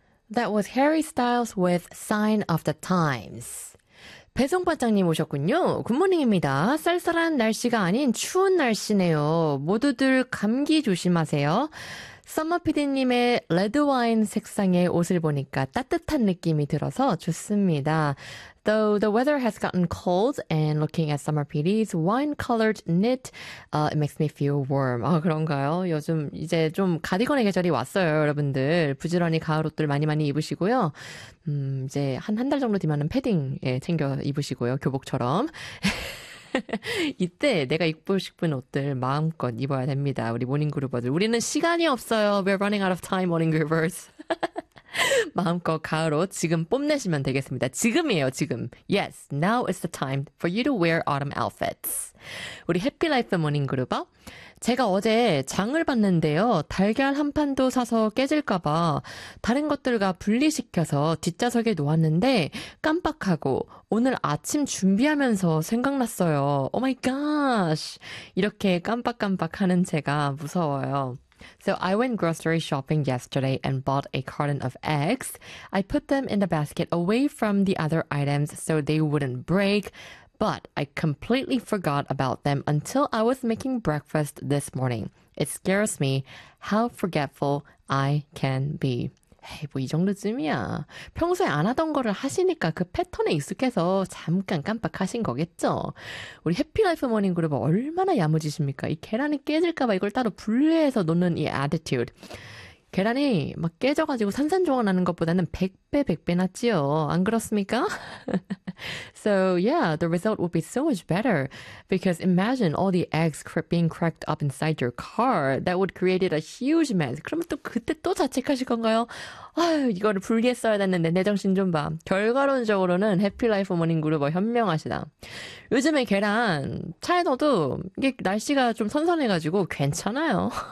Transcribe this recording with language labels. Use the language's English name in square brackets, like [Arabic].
[English] That was Harry Styles with Sign of the Times. [Korean] 배송 반장님 오셨군요. 굿모닝입니다. 쌀쌀한 날씨가 아닌 추운 날씨네요. 모두들 감기 조심하세요. 썸머피디님의 레드와인 색상의 옷을 보니까 따뜻한 느낌이 들어서 좋습니다. [English] Though the weather has gotten cold and looking at Summer PD's wine-colored knit, it makes me feel warm. [Korean] 아, 그런가요? 요즘 이제 좀 가디건의 계절이 왔어요, 여러분들. 부지런히 가을 옷들 많이 많이 입으시고요. 이제 한달 정도 뒤면은 패딩, 예, 챙겨 입으시고요. 교복처럼. 이때 내가 입고 싶은 옷들 마음껏 입어야 됩니다. 우리 모닝그루버들. 우리는 시간이 없어요. [English] We're running out of time, [Korean] 모닝그루버스. 마음껏 가을옷 지금 뽐내시면 되겠습니다. 지금이에요, 지금. [English] Yes, now is the time for you to wear autumn outfits. [Korean] 우리 해피라이프 모닝그루버. 제가 어제 장을 봤는데요. 달걀 한 판도 사서 깨질까봐 다른 것들과 분리시켜서 뒷좌석에 놓았는데 깜빡하고 오늘 아침 준비하면서 생각났어요. [English] Oh my gosh. [Korean] 이렇게 깜빡깜빡 하는 제가 무서워요. [English] So I went grocery shopping yesterday and bought a carton of eggs. I put them in the basket away from the other items so they wouldn't break. But I completely forgot about them until I was making breakfast this morning. It scares me how forgetful I can be. [Korean] 에이, 뭐이 정도쯤이야. 평소에 안 하던 거를 하시니까 그 패턴에 익숙해서 잠깐 깜빡하신 거겠죠? 우리 해피라이프 모닝그룹 얼마나 야무지십니까? 이 계란이 깨질까봐 이걸 따로 분리해서 놓는 이 attitude. 계란이 막 깨져가지고 산산조각 나는 것보다는 100배, 100배 낫지요. 안 그렇습니까? [English] So, yeah, the result would be so much better. Because imagine all the eggs being cracked up inside your car. That would create a huge mess. [Korean] 그러면 또 그때 또 자책하실 건가요? 아유, 이거를 분리했어야 됐는데 내 정신 좀 봐. 결과론적으로는 해피라이프 모닝그루버 현명하시다. 요즘에 계란 차에 넣어도 이게 날씨가 좀 선선해가지고 괜찮아요.